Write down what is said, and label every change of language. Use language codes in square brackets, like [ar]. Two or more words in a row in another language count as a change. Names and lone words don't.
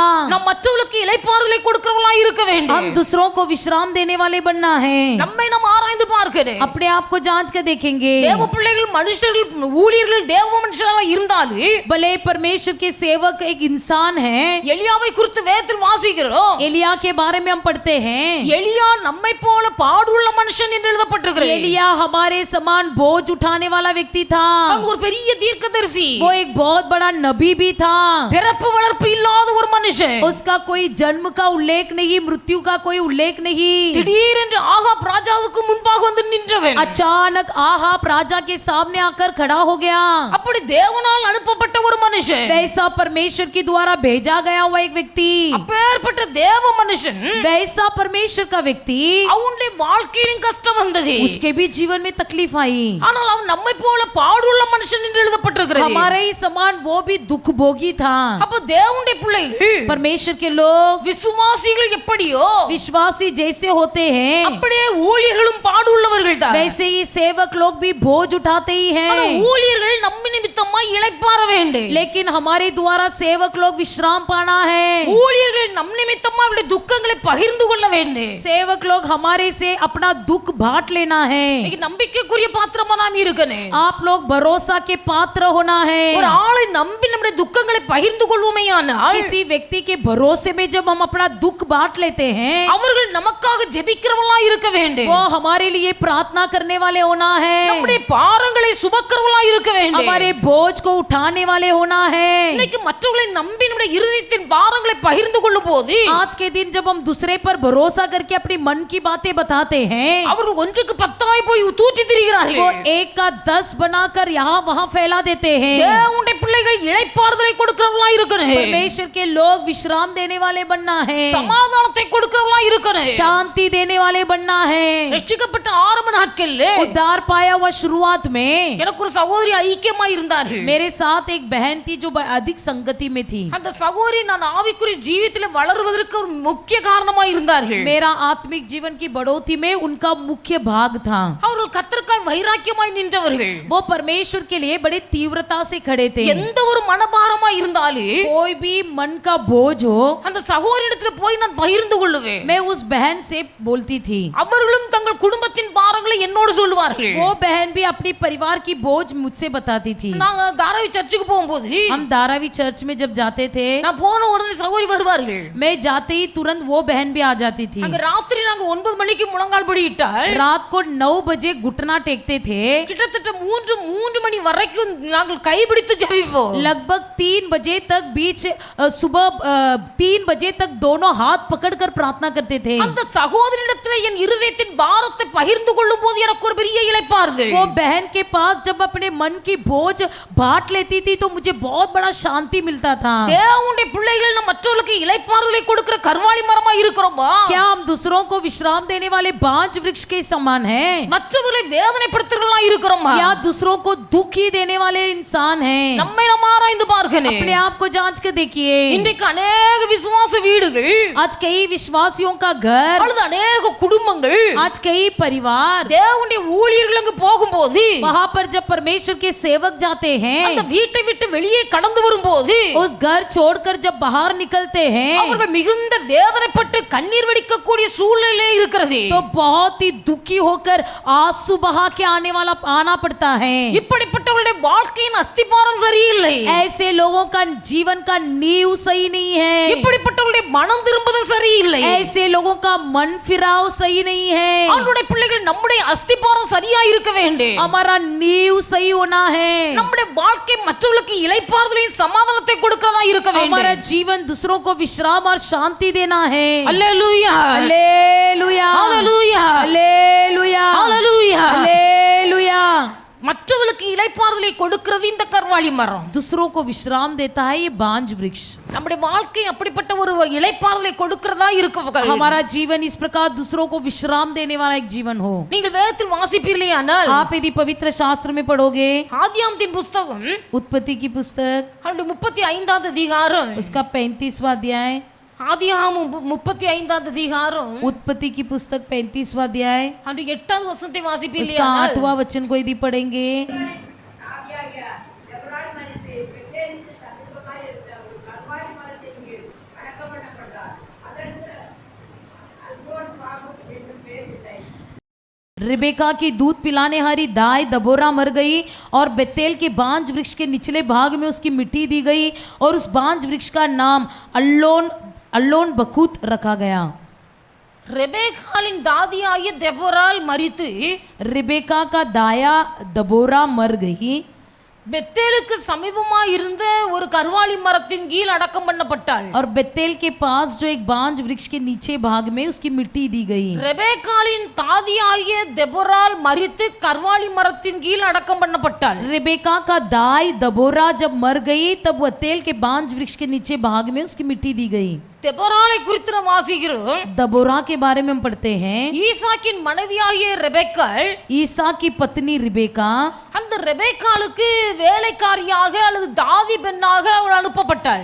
[ta] நாம் மற்றவர்களுக்கு இளைப்பாறுதலை கொடுக்கிறவங்களா இருக்க வேண்டும். [hi] हम दूसरों को विश्राम देने वाले बनना है. [ta] நம்மை நாம் ஆராய்ந்து பார்க்கிறேன். [hi] अपने आप को जांच कर देखेंगे. [ta] தேவ பிள்ளைகள் மனுஷர்கள் ஊழியர்கள் தேவ மனுஷராக இருந்தாலும் [hi] भले परमेश्वर के सेवक एक इंसान है. [ta] எலியாவை குறித்து வேதத்தில் வாசிக்கிறோம். [hi] एलिया के बारे में हम पढ़ते हैं. [ta] எலியா நம்மை போல பாடுள்ள மனுஷன் என்று எழுதப்பட்டிருக்கிறது. [hi] एलिया हमारे समान बोझ उठाने वाला व्यक्ति था. [ta] அவன் ஒரு பெரிய தீர்க்கதரிசி. [hi] वो एक बहुत बड़ा नबी भी था. [ta] பிறப்பு வளர்ப்பு இல்லாத ஒரு மனுஷன். [hi] उसका कोई जन्म का उल्लेख नहीं, मृत्यु का कोई उल्लेख नहीं. [ta] திடீரென்று ஆகாப் ராஜாவுக்கு முன்பாக வந்து நின்றவன். [hi] अचानक आहाब राजा के सामने आकर खड़ा हो गया. [ta] அப்படி தேவனால் அனுப்பப்பட்ட ஒரு மனுஷன். [hi] वैसा परमेश्वर के द्वारा भेजा गया हुआ एक व्यक्ति. [ta] அப்பேற்பட்ட தேவ மனுஷன் [hi] वैसा परमेश्वर का व्यक्ति, [ta] அவனுடைய வாழ்க்கையின் கஷ்டம் வந்தது. [hi] उसके भी जीवन में तकलीफ आई. [ta] ஆனால் அவன் நம்மை போல பாடுள்ள மனுஷன் என்று எழுதப்பட்டிருக்கிறது. [hi] हमारे ही समान वो भी दुख भोगी था. [ta] அப்ப தேவனுடைய பிள்ளைகள் [hi] परमेश्वर के लोग [ta] விசுவாசிகள் எப்படியோ [hi] विश्वासी जैसे होते हैं, [ta] அப்படியே ஊழியர்களும் பாடுள்ளவர்கள் தான். [hi] वैसे ही सेवक लोग भी बोझ उठाते ही [ta] ஆனா [hi] हैं. [ta] ஊழியர்கள் நம்ம நிமித்தமா இளைப்பாற வேண்டும். [hi] लेकिन हमारे द्वारा सेवक लोग विश्राम पाना है. [ta] ஊழியர்கள் நம் நிமித்தமா அவருடைய துக்கங்களை பகிர்ந்து கொள்ள வேண்டும். [hi] सेवक लोग हमारे से अपना दुख बांट लेना है. [ta] இன்னைக்கு நம்பிக்கைக்குரிய பாத்திரமா நாம் இருக்கணும். [hi] आप लोग भरोसा के पात्र होना है. [ta] ஒரு ஆளை நம்பி நம்முடைய துக்கங்களை பகிர்ந்து கொள்வோமேயானால் [hi] किसी व्यक्ति के भरोसे में जब हम अपना दुख बांट लेते हैं, [ta] அவர்கள் நமக்காக ஜெபிக்கிறவங்களா இருக்க வேண்டும். [hi] वो हमारे लिए प्रार्थना करने वाले होना है. [ta] நம்முடைய பாரங்களை சுமக்கிறவங்களா இருக்க வேண்டும். [hi] हमारे बोझ को उठाने वाले होना है. [ta] இன்னைக்கு மற்றவர்களை நம்பி நம்முடைய இருதயத்தின் பாரங்களை பகிர்ந்து கொள்ளும் போது [hi] आज के दिन जब हम दूसरे पर भरोसा करके अपनी मन की बातें बताते हैं, [ta] அவர்கள் ஒன்றுக்கு 10 போய் தூற்றி [hi] वो [ta] திரிகிறார்கள். [hi] 1 का 10 बनाकर यहाँ वहाँ फैला देते हैं. [ta] தேவனுடைய பிள்ளைகள் இளைப்பாறுதலை கொடுக்கிறவங்களா இருக்கணும். [hi] परमेश्वर के लोग विश्राम देने वाले बनना है. [ta] சமாதானத்தை கொடுக்கிறவங்களா இருக்கணும். [hi] शांति देने वाले बनना है. [ta] ரட்சிக்கப்பட்ட ஆரம்ப நாட்கள்ல [hi] उद्धार पाया हुआ शुरुआत में [ta] எனக்கு ஒரு சகோதரி ஐக்கியமா இருந்தார்கள். [hi] मेरे साथ एक बहन थी जो अधिक संगति में थी. [ta] அந்த சகோதரி நான் ஆவிக்குரிய ஜீவிதத்தில் வளருவதற்கு ஒரு முக்கிய காரணமா இருந்தார்கள். [hi] मेरा आत्मिक जीवन की बढ़ोतरी में उनका मुख्य भाग था. [ta] அவர்கள் கர்த்தருக்காய் வைராக்கியமாய் நின்றவர்கள். [hi] वो परमेश्वर के लिए बड़ी तीव्रता से खड़े थे. [ta] எந்த ஒரு மனபாரமா இருந்தாலும் [hi] कोई भी मन का बोझ हो, [ta] அந்த சகோதரிடத்துல போய் நான் பகிர்ந்து கொள்ளுவேன். [hi] मैं उस बहन से बोलती थी. [ta] அவர்களும் தங்கள் குடும்பத்தின் பாரங்களை என்னோடு சொல்லுவார்கள். [hi] वो बहन भी अपनी परिवार की बोझ मुझसे बताती थी. [ta] நாங்க தாராவி சர்ச்சுக்கு போகும்போது [hi] हम धारावी चर्च में जब जाते थे, [ta] நான் போன உடனே சகோதரி வருவார்கள். [hi] मैं जाते ही तुरंत वो बहन भी आ जाती थी. [ta] அங்க ராத்திரி நாங்க 9 மணிக்கு முழங்கால் படியிட்டால் [hi] रात को 9 बजे घुटना टेकते थे. [ta] கிட்டத்தட்ட 3 மணி வரைக்கும் நாங்கள் கைபிடித்து ஜெபிப்போம். [hi] लगभग 3 बजे तक बीच सुबह 3 बजे तक दोनों हाथ पकड़कर प्रार्थना करते थे. [ta] அந்த சகோதரிடத்துல என் இருதயத்தின் பாரத்தை பகிர்ந்து கொள்ளும் போது எனக்கு ஒரு பெரிய இளைப்பாறுதல். [hi] वो बहन के पास जब अपने मन की बोझ बांट लेती थी तो मुझे बहुत बड़ा शांति मिलता था. [ta] தேவனுடைய பிள்ளைகள் நம்ம மற்றவர்களுக்கு இளைப்பாறுதலை கொடுக்கிற கர்வாலி மரமா இருக்கிறோமா? [hi] क्या हम दूसरों को विश्राम देने वाले बांज वृक्ष के समान हैं? [ta] மற்றவர்களை வேதனைப்படுத்துறவங்களா இருக்கிறோமா? [hi] क्या दूसरों को दुख ही देने वाले इंसान हैं? [ta] நம்மை நாம் ஆராய்ந்து பார்க்கணும். [hi] अपने आप को जांच कर देखिए. [ta] இன்றைக்கு अनेक விசுவாச வீடுகள், [hi] आज कई विश्वासियों का घर, [ta] அல்லது अनेक குடும்பங்கள், [hi] आज कई परिवार [ta] தேவனுடைய ஊழியர்கள் அங்கு போகும்போது [hi] वहां पर जब परमेश्वर के सेवक जाते [ta] அந்த [hi] हैं, [ta] வீட்டை விட்டு வெளியே கடந்து வரும்போது [hi] उस घर छोड़कर जब बाहर निकलते हैं [ta] அவர்கள் மிகுந்த வேதனைப்பட்டு கண்ணீர் வடிக்கக்கூடிய சூழ்நிலை இருக்கிறது. [hi] तो बहुत ही दुखी होकर आंसू बहा के आना पड़ता है. [ta] இப்படிப்பட்டவர்களுடைய வாழ்க்கையின் அஸ்திபாரம் சரியில்லை. [hi] ऐसे लोगों का जीवन का नींव सही नहीं है. [ta] இப்படிப்பட்டவர்களுடைய மனம் திரும்புதல் சரியில்லை. [hi] ऐसे लोगों का मन फिराव सही नहीं है. [ta] அவருடைய பிள்ளைகள் நம்முடைய அஸ்திபாரம் சரியா இருக்க வேண்டும். [hi] हमारा नींव सही होना है. [ta] நம்முடைய வாழ்க்கை மற்றவர்களுக்கு இளைப்பாறுதலையும் சமாதானத்தை கொடுக்கிறதா இருக்க [hi] हमारा [ta] வேண்டும். [hi] जीवन दूसरों को विश्राम और शांति देना है. [ta] அல்லேலூயா, [hi] हालेलुया, [ta] அல்லேலூயா, [hi] हालेलुया, [ta] அல்லேலூயா. [hi] हालेलुया. [ta] மற்றவர்களுக்கு இளைப்பாறுதலை கொடுக்கிறது இந்த கர்வாலி மரம். [hi] दूसरों को विश्राम देता है ये बांज वृक्ष. [ta] நம்முடைய வாழ்க்கை அப்படிப்பட்ட ஒரு இளைப்பாறுதலை கொடுக்கிறதா இருக்க. [hi] हमारा जीवन इस प्रकार दूसरों को विश्राम देने वाला एक जीवन हो. [ta] நீங்கள் வேதத்தில் வாசிப்பீர்களேயானால் [hi] आप यदि पवित्र शास्त्र में पढ़ोगे, [ta] ஆதியாகமத்தின் புத்தகம் [hi] उत्पत्ति की पुस्तक [ta] அதனுடைய 35வது அதிகாரம் [hi] उसका 35वां अध्याय [ta] ஆதியாகமம் 35வது அதிகாரம் [hi] उत्पत्ति की पुस्तक 35वां अध्याय [ta] அந்த 8வது வசனத்தை வாசிப்பீங்க [hi] उसका 8वां वचन को यदि पढ़ेंगे। रिबेका की दूध पिलाने हारी दाई दबोरा मर गई और बेतेल के बांज वृक्ष के निचले भाग में उसकी मिट्टी दी गई और उस बांज वृक्ष का नाम अल्लोन बकूत रखा गया। [ta] ரெபேக்காளின் தாதியாகிய தெபொராள் மரித்து [hi] रिबेका का दाया दबोरा मर गई, [ta] பெத்தேலுக்கு சமீபமா இருந்த ஒரு கர்வாலி மரத்தின் கீழ் அடக்கம் பண்ணப்பட்டாள்। [hi] और बेतेल के पास जो एक बांज वृक्ष के नीचे भाग में उसकी मिट्टी दी गई। [ta] ரெபேக்காளின் தாதியாகிய தெபொராள் மரித்து கர்வாலி மரத்தின் கீழ் அடக்கம் பண்ணப்பட்டாள்। [hi] रिबेका का दाई दबोरा जब मर गई तब बेतेल के बांज वृक्ष के नीचे भाग में उसकी मिट्टी दी गई। [ta] தெபொராளை குறித்து நாம் வாசிக்கிறோம்। [hi] दबोरा के बारे में हम पढ़ते हैं। [ta] ஈசாக்கின் மனைவியாகிய ரெபெக்காள் [hi] ईसा की पत्नी रिबेका, [ta] அந்த ரெபெக்காளுக்கு வேலைக்காரியாக அல்லது தாதி பெண்ணாக அவள் அனுப்பப்பட்டாள்।